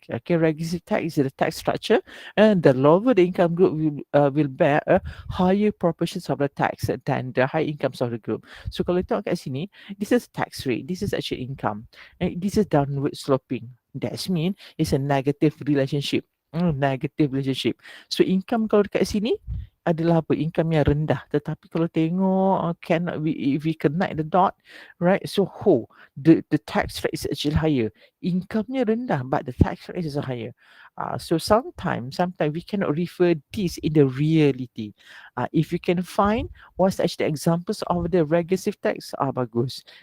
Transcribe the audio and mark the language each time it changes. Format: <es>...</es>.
<en>Okay, regressive tax is the tax structure, and the lower the income group will bear a higher proportions of the tax than the high incomes of the group. So</en> <ms>kalau tengok kat sini,</ms> <en>this is tax rate, this is actually income, and this is downward sloping. That means it's a negative relationship. Negative relationship.</en> <ms>So income kalau dekat sini adalah apa? Income yang rendah. Tetapi kalau tengok</ms> <en>if we connect the dot, right? So the tax rate is actually higher.</en> <ms>Income-nya rendah,</ms> <en>but the tax rate is higher. So sometimes we cannot refer this in the reality. If you can find what's actually the examples of the regressive tax, bagus.</en>